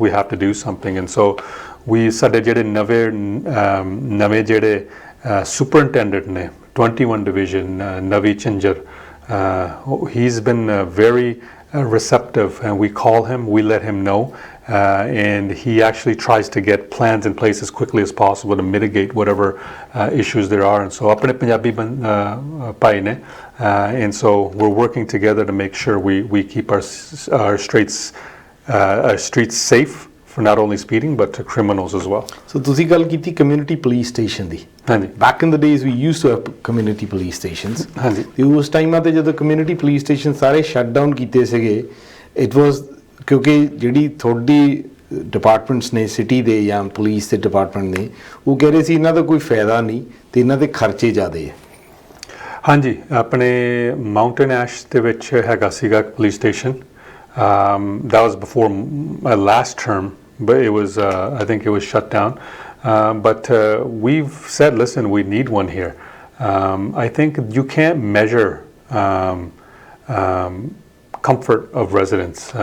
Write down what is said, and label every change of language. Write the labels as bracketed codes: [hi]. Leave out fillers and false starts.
[en] We have to do something, and so we [pa] ਸਾਡੇ ਜਿਹੜੇ ਨਵੇਂ ਜਿਹੜੇ [en] superintendent ਨੇ 21 division Navi Chinjar, he's been very receptive, and we call him, we let him know, and he actually tries to get plans in place as quickly as possible to mitigate whatever issues there are. And so [pa] apne Punjabi pai ne, [en] and so we're working together to make sure we keep our streets safe for not only speeding but to criminals as well. [pa] So ਤੁਸੀਂ ਗੱਲ ਕੀਤੀ [en] community police station [pa] ਦੀ ਹਾਂਜੀ [en] back in the days we used to have community police stations [pa] ਹਾਂਜੀ ਤੇ ਉਸ ਟਾਈਮਾਂ ਤੇ ਜਦੋਂ community police station ਸਾਰੇ shut down ਕੀਤੇ ਸੀਗੇ [en] it was [pa] ਕਿਉਂਕਿ ਜਿਹੜੀ ਤੁਹਾਡੀ ਡਿਪਾਰਟਮੈਂਟਸ ਨੇ ਸਿਟੀ ਦੇ ਜਾਂ ਪੁਲਿਸ ਦੇ ਡਿਪਾਰਟਮੈਂਟ ਨੇ ਉਹ ਕਹਿ ਰਹੇ ਸੀ ਇਹਨਾਂ ਦਾ ਕੋਈ ਫਾਇਦਾ ਨਹੀਂ ਤੇ ਇਹਨਾਂ ਦੇ ਖਰਚੇ ਜ਼ਿਆਦੇ ਹੈ ਹਾਂਜੀ ਆਪਣੇ ਮਾਊਂਟੇਨ ਐਸ਼ ਦੇ ਵਿੱਚ ਹੈਗਾ ਸੀਗਾ police station [en] that was before my last term, but it was I think it was shut down. But we've said, listen, we need one here. I think you can't measure comfort of residents.